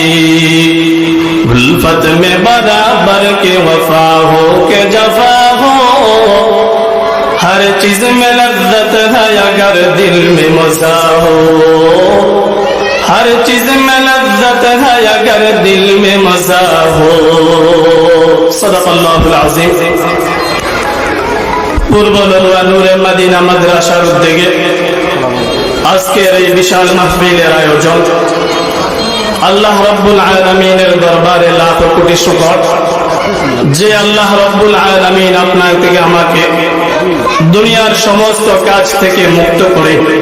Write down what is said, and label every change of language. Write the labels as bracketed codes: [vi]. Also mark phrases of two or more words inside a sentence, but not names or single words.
[ur] الفت میں برابر کے وفا ہو کہ جفا ہو ہر چیز میں لذت ہے اگر دل میں مزہ ہو ہر چیز میں لذت ہے اگر دل میں مزہ ہو [ar] صدق اللہ العظیم [bn] পূর্ব বড়ুয়া নূরে মদিনা মাদ্রাসার উদ্যোগে আজকের এই বিশাল মাহফিলের আয়োজন [ar] الله رب العالمين [bn] দরবারে লাখ কোটি শুকর যে [ar] الله رب العالمين [bn] আপনার থেকে আমাকে দুনিয়ার সমস্ত কাজ থেকে মুক্ত করে